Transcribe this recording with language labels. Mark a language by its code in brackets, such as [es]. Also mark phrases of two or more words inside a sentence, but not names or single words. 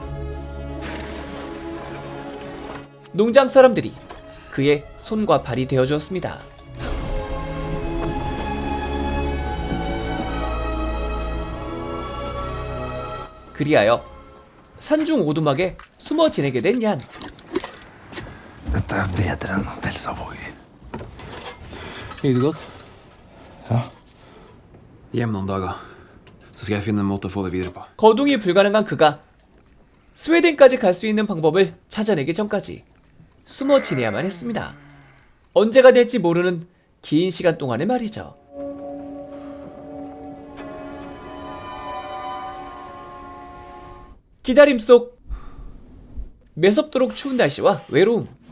[ko] 농장 사람들이 그의 손과 발이 되어주었습니다. 그리하여 산중 오두막에 숨어 지내게 된 얀. [no] Dette er bedre enn Hotell Savoy. Gikk det godt? Ja. Hjem noen dager. Så skal jeg finne en måte å få det videre på. [ko] 거둥이 불가능한 그가 스웨덴까지 갈 수 있는 방법을 찾아내기 전까지 숨어 지내야만 했습니다. 언제가 될지 모르는 긴 시간 동안에 말이죠. 기다림 속 매섭도록 추운 날씨와 외로움.